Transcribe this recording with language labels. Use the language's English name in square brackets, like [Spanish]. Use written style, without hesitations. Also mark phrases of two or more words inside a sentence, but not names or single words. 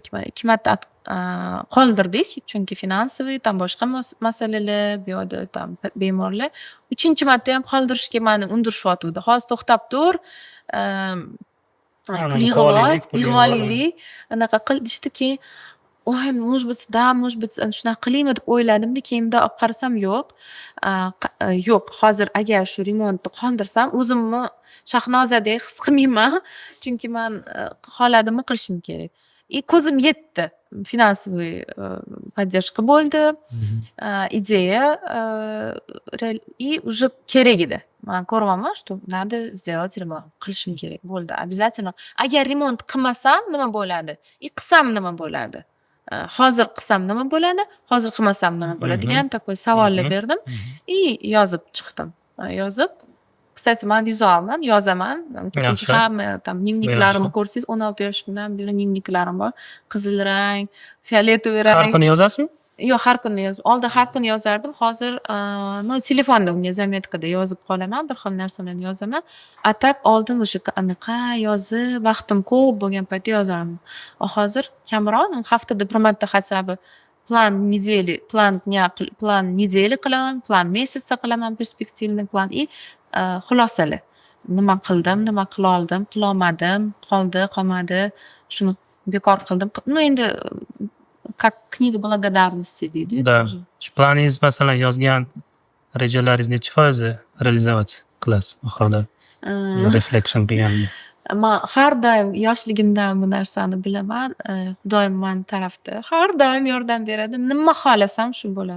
[Uzbek] 2 marta qoldirdik, chunki finansiy, boshqa masalalar, bu yerda bemorlar. 3-marta ham qoldirishga meni undirishyapti. Hozir to'xtab tur. Pul yig'ib olaylik, anaqa qil deyishdiki, "Oy, [Russian] может быть, [Uzbek] shunaqa qilaymi" deb o'yladimda, keyin olib qarasam yo'q. Yo'q, hozir agar shu remontni qoldirsam, o'zimni Shahnozadek his qilmayman, chunki men xohladimni qilishim kerak. Ko'zim yetdi. Finansiy поддержка bo'ldi. Ideya уже kerak edi. Men ko'ryapman, [Russian] что надо сделать ремонт. [Uzbek] Qilishim kerak bo'ldi. Обязательно. Agar remont qilmasam nima bo'ladi? Qilsam nima bo'ladi? Hozir qilsam nima bo'ladi? Hozir qilmasam nima bo'ladi degan такой savollar berdim. Yozib chiqdim. Kстати, men vizualman, yozaman. Hamma dnevniklarimni ko'rsangiz, 16 yoshimdan beri dnevniklarim bor. Qizil rang, fioletoviy rang. Har kuni yozasizmi? Yo'q, har kuni oldin har kuni yozardim. Hozir telefonda unga zametkada yozib qolaman, bir xil narsalarni yozaman. Tak oldin o'sha anaqa yozib, vaqtim ko'p bo'lgan paytda yozardim. Hozir kamroq, haftada bir marta [Russian] хотя бы plan недели [Uzbek] qilaman, [Russian] plan месяца [Uzbek] qilaman, perspektivniy plan xulosalar. Nima qildim, nima qila oldim, qila olmadim, qoldi, qolmadi, shuni bekor qildim. [Russian] Endi как kniga благодарности deydi. Да. [Uzbek] Shu planingiz masalan yozgan rejalaringiz necha foizi realizovat qilasiz oxirida? Reflection qilganda. Men har doim yoshligimdan bu narsani bilaman. Xudoyim men tarafda har doim yordam beradi. Nima xohlasam shu bo'ladi.